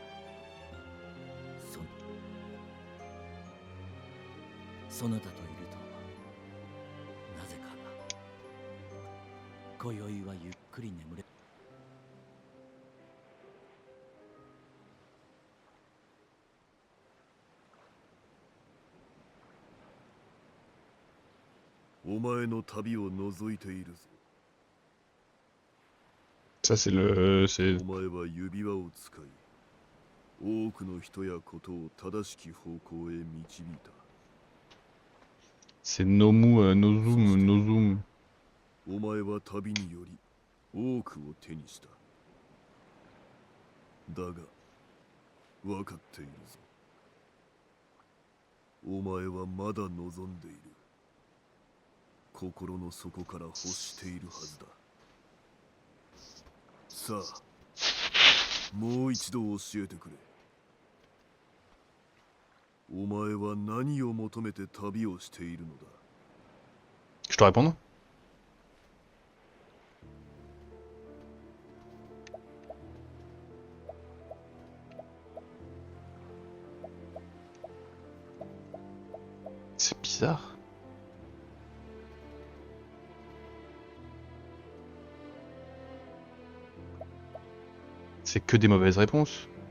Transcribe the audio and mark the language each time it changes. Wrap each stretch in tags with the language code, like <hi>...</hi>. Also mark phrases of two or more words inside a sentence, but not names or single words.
<ja>そなたといるとなぜか今宵はゆっくり眠れ。お前の旅を覗いているぞ。</ja> <fr>Ça c'est le... c'est...</fr> <ja>お前は指輪を使い、多くの人やことを正しき方向へ導いた。</ja> <fr>C'est Nomu, Nozum.</fr> <ja>お前は旅により多くを手にした。だが分かっているぞ。お前はまだ望んでいる。心の底から欲しているはずだ。さあ、もう一度教えてくれ。お前は何を求めて旅をしているのだ。</ja> <fr>Je dois répondre? C'est bizarre. C'est que des mauvaises réponses.</fr>